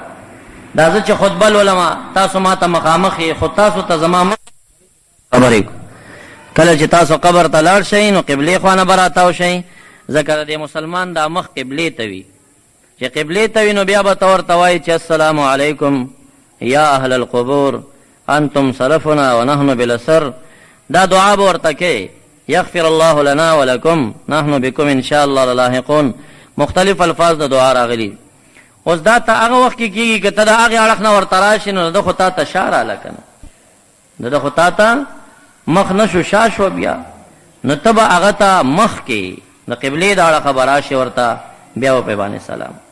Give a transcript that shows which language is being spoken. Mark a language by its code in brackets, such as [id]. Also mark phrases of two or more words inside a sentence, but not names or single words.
[ps] دا زه چې خطبه لولم تاسو ما ته مخامخ یې، خو تاسو ته زما مخ خبرې. کله چې تاسو قبر ته لاړ شئ نو قبلې خوا نه به راتاو شئ، ځکه د مسلمان دا مخ قبلې ته وي. چې قبلې ته وي نو بیا به ته ورته وایي چې [ar] السلام علیکم یا اهل القبور انتم سلفنا ونحن بالاسر. [ps] دا دعا به ورته کوي، [ar] یغفر الله لنا ولکم نحن بكم ان شاء الله للاحقون. [ps] مختلف الفاظ د دعا راغلي. اوس دا ته هغه وخت کې کېږي که ته د هغې اړخ نه ورته راشي نو د خو تا ته شا راله که نه، د خو تا ته مخ نه شو، شا شو بیا. نو ته به هغه ته مخ کې د قبلې د اړخه به راشي ورته، بیا به پرې باندې سلام.